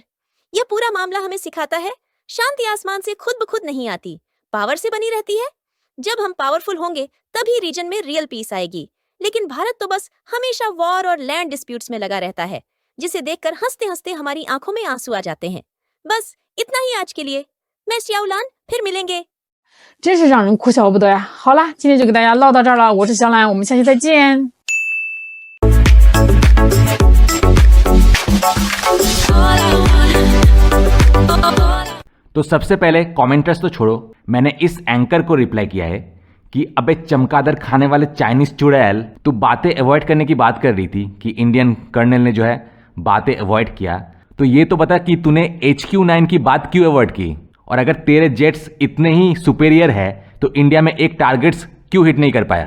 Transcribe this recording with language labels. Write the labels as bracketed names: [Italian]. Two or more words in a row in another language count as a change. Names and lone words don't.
[Hindi] यह पूरा मामला हमें सिखाता है, शांति आसमान से खुद ब खुद नहीं आती, पावर से बनी रहती है। जब हम पावरफुल होंगे तभी रीजन में [English] real peace [Hindi] आएगी। लेकिन भारत तो बस हमेशा वॉर और [English] land disputes [Hindi] में लगा रहता है, जिसे देखकर हंसते हंसते हमारी आंखों में आंसू आ जाते हैं। बस इतना ही आज के लिए। मैं श्याउलान, फिर मिलेंगे। [Chinese] 真是让人哭笑不得呀！好了，今天就给大家唠到这儿了，我是小兰，我们下期再见。 [Hindi] तो सबसे पहले कमेंटर्स तो छोड़ो, मैंने इस एंकर को रिप्लाई किया है कि अबे चमकादड़ खाने वाले चाइनीज चुड़ैल, तू बातें अवॉइड करने की बात कर रही थी कि [English] Indian colonel [Hindi] ने जो है बातें अवॉइड किया, तो ये तो बता कि तूने HQ-9 की बात क्यों अवॉइड की, और अगर तेरे जेट्स इतने ही सुपेरियर है तो इंडिया में एक टारगेट्स क्यों हिट नहीं कर पाया।